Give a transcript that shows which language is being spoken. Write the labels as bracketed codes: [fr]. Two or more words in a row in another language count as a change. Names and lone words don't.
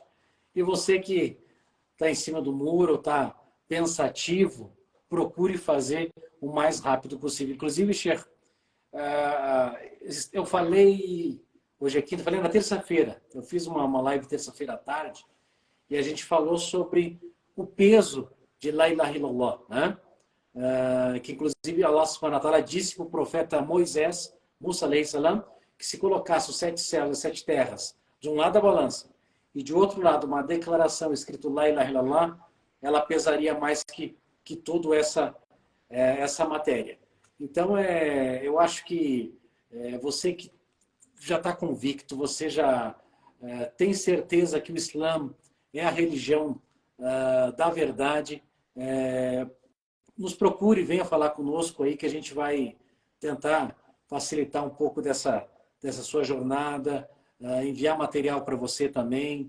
[pt] E você que está em cima do muro, está pensativo, procure fazer o mais rápido possível. Inclusive, Sheikh, eu falei, hoje é quinta, falei na terça-feira, eu fiz uma live terça-feira à tarde, e a gente falou sobre o peso de [ar] لا إله إلا الله, [pt] né? Que inclusive [ar] الله سبحانه وتعالى [pt] disse para o profeta Moisés, [ar] موسى عليه السلام, [pt] que se colocasse os 7 céus, as 7 terras, de um lado a balança, e de outro lado uma declaração escrito [ar] لا إله إلا الله, [pt] ela pesaria mais que toda essa matéria. Então, eu acho que você que já está convicto, você já tem certeza que o Islã é a religião da verdade, nos procure, venha falar conosco aí que a gente vai tentar facilitar um pouco dessa sua jornada, enviar material para você também.